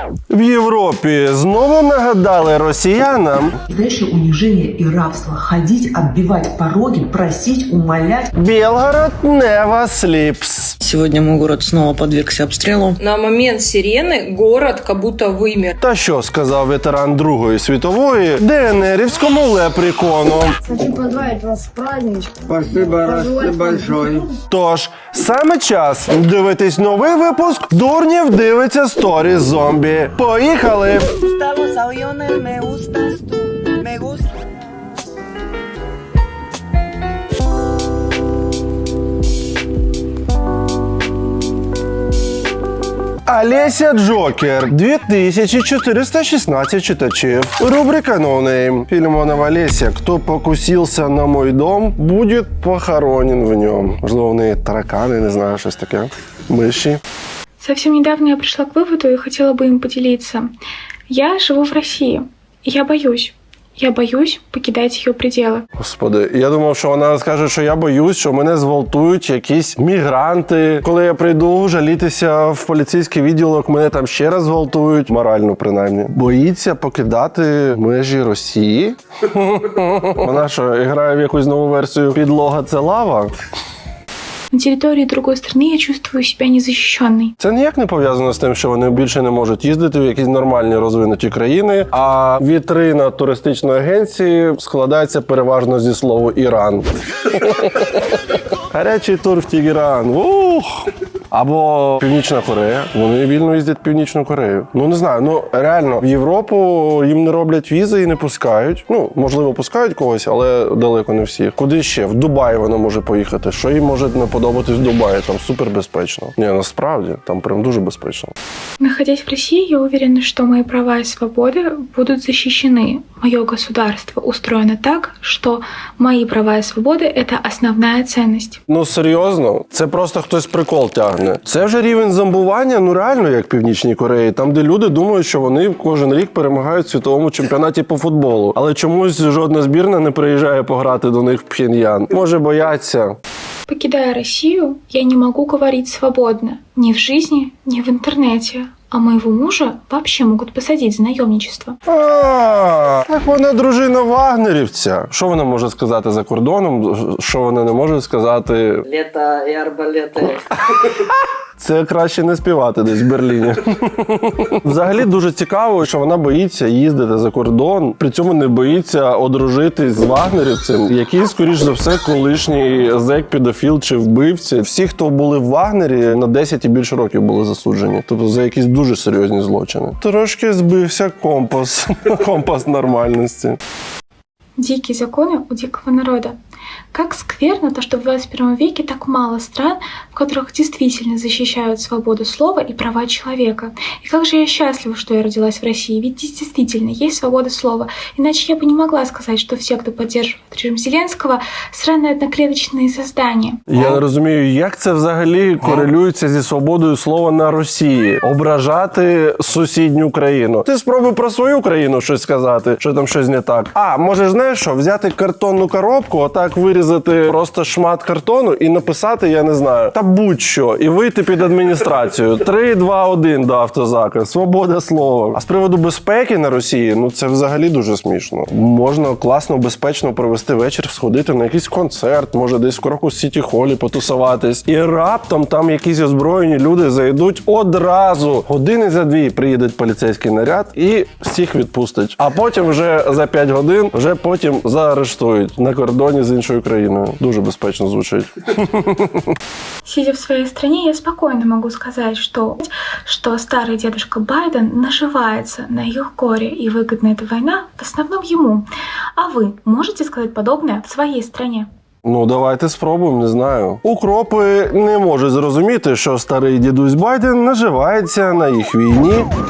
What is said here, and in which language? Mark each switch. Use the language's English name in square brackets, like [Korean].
[Ukrainian] В Європі знову нагадали росіянам. [Russian] Настоящее унижение и рабство. Ходить, оббивать пороги, просить, умолять. [English] Білгород never sleeps. [Russian] Сегодня мой город снова подвергся обстрелу. На момент сирены город как будто вымер. [Ukrainian] Та що сказав ветеран Другої світової ДНРівському лепрекону? [Russian] Хочу поздравить вас с праздничком. Спасибо, Расти большой. [Ukrainian] Тож, саме час дивитись новий випуск «Дурнів дивиться сторіс зомбі». Поїхали! [Spanish] Los aviones, me gustas tú, me gusta. [Ukrainian] Олеся Джокер. 2416 читачів. Рубрика No Name. [Russian] Филимонова Олеся. Кто покусился на мой дом, будет похоронен в нем. [Ukrainian] Можливо, в неї таракани, не знаю, щось таке. Миші. [Russian] Совсем недавно я пришла к выводу и хотела бы им поделиться. Я живу в России, и я боюсь. Я боюсь покидать ее пределы. [Ukrainian] Господи, я думав, що вона скаже, що я боюсь, що мене зґвалтують якісь мігранти. Коли я прийду жалітися в поліцейський відділок, мене там ще раз зґвалтують. Морально, принаймні. Боїться покидати межі Росії? Вона що, грає в якусь нову версію «Підлога – це лава»? [Russian] На территории другой страны я чувствую себя незащищенной. [Ukrainian] Це ніяк не пов'язано з тим, що вони більше не можуть їздити в якісь нормальні розвинуті країни, а вітрина туристичної агенції складається переважно зі слова «Іран». Гарячий тур в Тегеран. Ух! Або Північна Корея. Вони вільно їздять в Північну Корею. Ну, не знаю, ну реально, в Європу їм не роблять візи і не пускають. Ну, можливо, пускають когось, але далеко не всіх. Куди ще? В Дубай вона може поїхати. Що їй може не подобатись в Дубаї? Там супер безпечно. Ні, насправді, там прям дуже безпечно. [Russian] Находясь в России, я уверена, что мои права и свободы будут защищены. Мое государство устроено так, что мои права и свободы – это основная ценность. [Ukrainian] Ну, серйозно? Це просто хтось прикол тягне. Це вже рівень зомбування, ну реально, як в Північній Кореї. Там, де люди думають, що вони кожен рік перемагають в світовому чемпіонаті по футболу. Але чомусь жодна збірна не приїжджає пограти до них в Пхеньян. Може, бояться. [Russian] Покидая Россию, я не могу говорить свободно. Ни в жизни, ни в интернете. А моего мужа вообще могут посадить за наемничество. [Ukrainian] Так вона дружина вагнерівця. Що вона може сказати за кордоном, що вона не може сказати? [Russian] Лето и арбалеты. [Ukrainian] Це краще не співати десь в Берліні. Взагалі дуже цікаво, що вона боїться їздити за кордон, при цьому не боїться одружитись з вагнерівцем, який, скоріш за все, колишній зек, педофіл чи вбивці. Всі, хто були в Вагнері, на 10 і більше років були засуджені. Тобто за якісь дуже серйозні злочини. Трошки збився компас нормальності. [Russian] Дикие законы у дикого народа. Как скверно то, что в 21 веке так мало стран, в которых действительно защищают свободу слова и права человека. И как же я счастлива, что я родилась в России, ведь здесь действительно есть свобода слова. Иначе я бы не могла сказать, что все, кто поддерживает режим Зеленского, сраные одноклеточные создания. [Ukrainian] Я не розумію, як це взагалі корелюється зі свободою слова на Росії. Ображати сусідню країну. Ти спробуй про свою країну щось сказати, що там щось не так. А, можеш, знаєш що, взяти картонну коробку, отак вирізати просто шмат картону і написати, я не знаю, та будь-що, і вийти під адміністрацію. 3, 2, 1 до автозака. Свобода слова. А з приводу безпеки на Росії, ну це взагалі дуже смішно. Можна класно, безпечно провести вечір, сходити на якийсь концерт, може десь в Крокус Сіті Холі потусуватись. І раптом там якісь озброєні люди зайдуть одразу. Години за 2 приїде поліцейський наряд і всіх відпустить. А потім вже за 5 годин, вже потім заарештують на кордоні з іншою країною. Дуже безпечно звучить. [Russian] Сидя в своей стране, я спокойно могу сказать, что старый дедушка Байден наживается на их горе, и выгодна эта война в основном ему. А вы можете сказать подобное в своей стране? [Ukrainian] Ну, давайте спробуємо, не знаю. Укропи не можуть зрозуміти, що старий дідусь Байден наживається на їх війні.